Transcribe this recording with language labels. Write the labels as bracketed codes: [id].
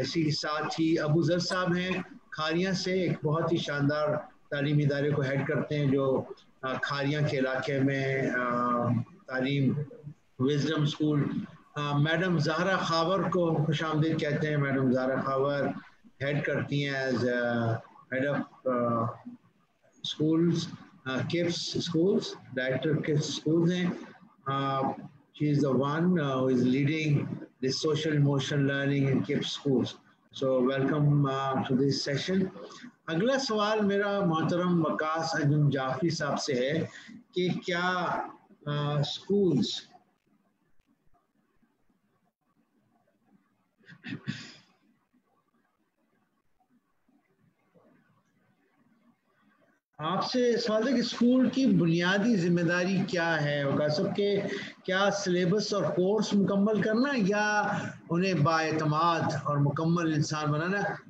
[hi] इसी के साथ ही अबू ज़र साहब हैं खारियाँ से, एक बहुत ही शानदार तालीमी इदारे को हेड करते हैं जो खारियाँ के इलाके में तालीम wisdom school. Madam Zahra Khawar को खुशामदीद कहते हैं। मैडम ज़हरा खावर हेड करती हैं [en] as head of schools, KIPS schools, [hi] director of KIPS schools हैं। [en] She is the one who is leading the social emotional learning in KIPS schools. So welcome to this session. [hi] अगला सवाल मेरा मोहतरम वकास अंजुम जाफरी साहब से है कि क्या schools आपसे सवाल है कि स्कूल की बुनियादी जिम्मेदारी क्या है होगा सबके, क्या सिलेबस और कोर्स मुकम्मल करना या उन्हें बाएतमाद और मुकम्मल इंसान बनाना?